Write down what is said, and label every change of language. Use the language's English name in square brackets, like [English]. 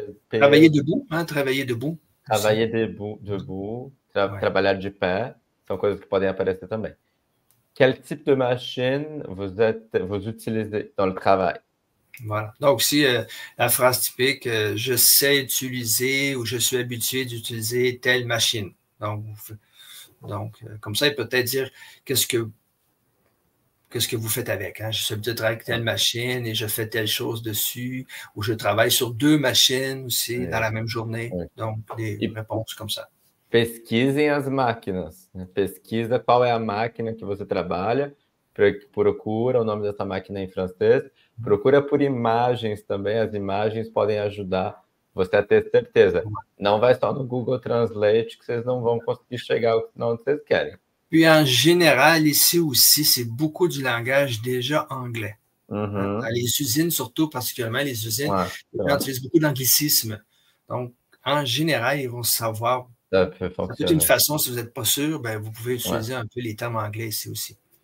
[French] travailler debout, travailler debout. Travailler debout, [Portuguese] trabalhar de pé, são coisas que podem aparecer também. [French] Quel type de machine vous utilisez dans le travail? Voilà. Donc, aussi, la phrase typique, je sais utiliser ou je suis habitué d'utiliser telle machine. Donc comme ça, il peut peut-être dire qu'est-ce que vous faites avec. Je suis habitué de travailler avec telle machine et je fais telle chose dessus, ou je travaille sur 2 machines aussi dans la même journée. Donc, des réponses comme ça. [Portuguese] Pesquisem as máquinas. Pesquisa qual é a máquina que você trabalha, procura o nome dessa máquina em francês, procura por imagens também, as imagens podem ajudar você a ter certeza. Não vai só no Google Translate que vocês não vão conseguir chegar onde vocês querem. [French] Puis en général, ici aussi, c'est beaucoup du langage déjà anglais. Dans les usines, surtout, particulièrement les usines, les gens utilisent beaucoup d'anglicisme. Donc, en général, ils vont savoir. C'est une façon, si vous n'êtes pas sûr, vous pouvez utiliser un peu les termes anglais ici aussi.